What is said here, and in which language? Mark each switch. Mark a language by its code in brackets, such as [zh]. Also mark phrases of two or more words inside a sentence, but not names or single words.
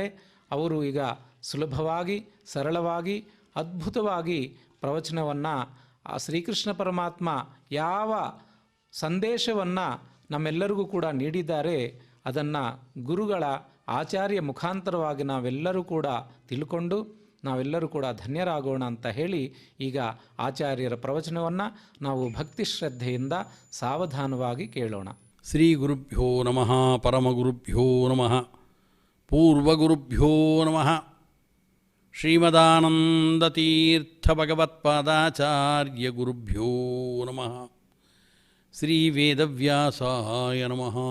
[kn] ಅವರು ಈಗ ಸುಲಭವಾಗಿ ಸರಳವಾಗಿ ಅದ್ಭುತವಾಗಿ ಪ್ರವಚನವನ್ನು ಆ ಶ್ರೀಕೃಷ್ಣ ಪರಮಾತ್ಮ ಯಾವ ಸಂದೇಶವನ್ನು ನಮ್ಮೆಲ್ಲರಿಗೂ ಕೂಡ ನೀಡಿದ್ದಾರೆ ಅದನ್ನು ಗುರುಗಳ ಆಚಾರ್ಯ ಮುಖಾಂತರವಾಗಿ ನಾವೆಲ್ಲರೂ ಕೂಡ ತಿಳ್ಕೊಂಡು ನಾವೆಲ್ಲರೂ ಕೂಡ ಧನ್ಯರಾಗೋಣ ಅಂತ ಹೇಳಿ ಈಗ ಆಚಾರ್ಯರ ಪ್ರವಚನವನ್ನು ನಾವು ಭಕ್ತಿ ಶ್ರದ್ಧೆಯಿಂದ ಸಾವಧಾನವಾಗಿ ಕೇಳೋಣ. [sa] ಶ್ರೀ ಗುರುಭ್ಯೋ ನಮಃ ಪರಮಗುರುಭ್ಯೋ ನಮಃ ಪೂರ್ವಗುರುಭ್ಯೋ ನಮಃ ಶ್ರೀಮದಾನಂದತೀರ್ಥಭಗವತ್ಪಾದಾಚಾರ್ಯ ಗುರುಭ್ಯೋ ನಮಃ ಶ್ರೀ ವೇದವ್ಯಾಸಾಯ ನಮಃ.